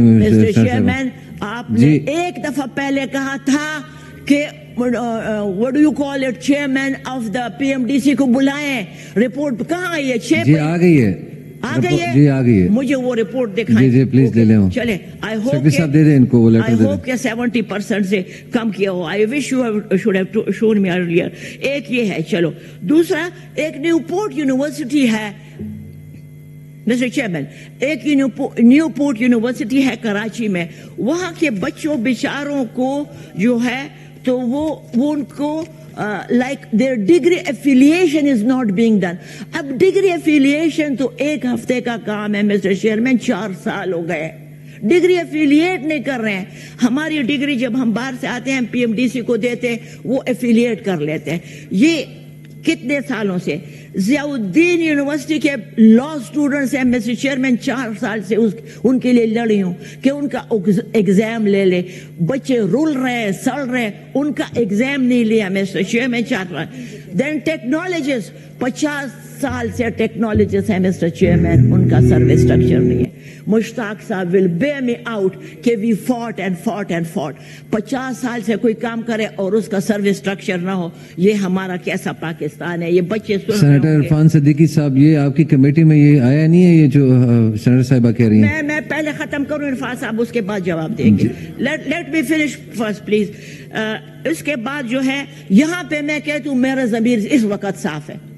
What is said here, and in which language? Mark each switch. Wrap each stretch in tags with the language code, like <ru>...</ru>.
<ur>Mister chairman آپ نے ایک دفعہ پہلے کہا تھا کہ</ur> <en>what do you call it,</en> <ur>chairman of the P M D C کو بلائیں. رپورٹ کہاں آئی ہے؟ جی آ گئی ہے, آ گئی ہے. جی آ گئی ہے. مجھے وہ رپورٹ دکھائیں. جی پلیز لے لیں. چلے, سیکرٹری صاحب دے دیں ان کو وہ لیٹر.</ur> <en>I hope</en> <ur>کہ 70% سے کم کیا ہو.</ur> <en>I wish you should have shown me earlier.</en> <ur>ایک یہ ہے. چلو دوسرا, ایک نیو پورٹ یونیورسٹی ہے مسٹر چیئرمین, ایک نیو پورٹ یونیورسٹی ہے کراچی میں. وہاں کے بچوں بیچاروں کو جو ہے تو وہ ان کو</ur> <en>like their degree affiliation is not being done.</en> <ur>اب ڈگری affiliation تو 1 ہفتے کا کام ہے مسٹر چیئرمین, 4 سال ہو گئے ڈگری affiliate نہیں کر رہے ہیں. ہماری ڈگری جب ہم باہر سے آتے ہیں پی ایم ڈی سی کو دیتے ہیں, وہ affiliate کر لیتے ہیں. یہ کتنے سالوں سے ضیاء الدین یونیورسٹی کے لا اسٹوڈنٹس ہیں مسٹر چیئرمین, 4 سال سے ان کے لیے لڑی ہوں کہ ان کا ایگزام لے لے. بچے رول رہے ہیں, سڑ رہے ہیں, ان کا ایگزام نہیں لیا مسٹر چیئرمین 4 سال. دین ٹیکنالوجسٹ, 50 سال سے ٹیکنالوجسٹ ہیں مسٹر چیئرمین, ان کا سروس اسٹرکچر نہیں ہے.</ur> <en>Mushtaq sahib will bear me out کہ we fought and fought and fought.</en> <ur>50 سال سے کوئی کام کرے اور اس کا سروس اسٹرکچر نہ ہو, یہ ہمارا کیسا پاکستان ہے؟ یہ بچے سینیٹر عرفان صدیقی صاحب, یہ آپ کی کمیٹی میں یہ آیا نہیں ہے یہ جو سینیٹر صاحبہ کہہ رہی ہیں؟ میں پہلے ختم کروں عرفان صاحب, اس کے بعد جواب دیں گے.</ur> <en>Let me finish first please.</en> <ur>اس کے بعد جو ہے یہاں پہ میں کہتا ہوں میرا ضمیر اس وقت صاف ہے.</ur>